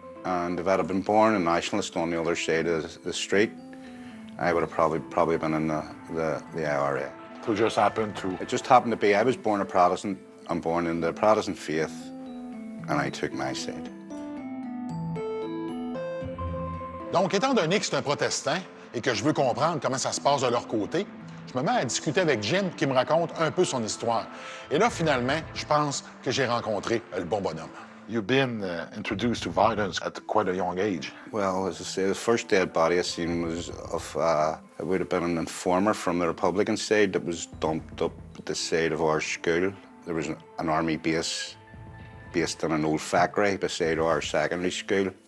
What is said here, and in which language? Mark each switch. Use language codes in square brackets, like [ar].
[en] And if I had been born a nationalist on the other side of the street, I would have probably been in the IRA. So it just happened to... It just happened to be, I was born a Protestant, I'm born in the Protestant faith, and I took my side. [fr] Donc, étant donné que c'est un protestant et que je veux comprendre comment ça se passe de leur côté, je me mets à discuter avec Jim qui me raconte un peu son histoire. Et là, finalement, je pense que j'ai rencontré le bon bonhomme. [en] You've been introduced to violence at quite a young age. Well, as I say, the first dead body I seen was of, it would have been an informer from the Republican side that was dumped up at the side of our school. There was an army base based in an old factory beside our secondary school.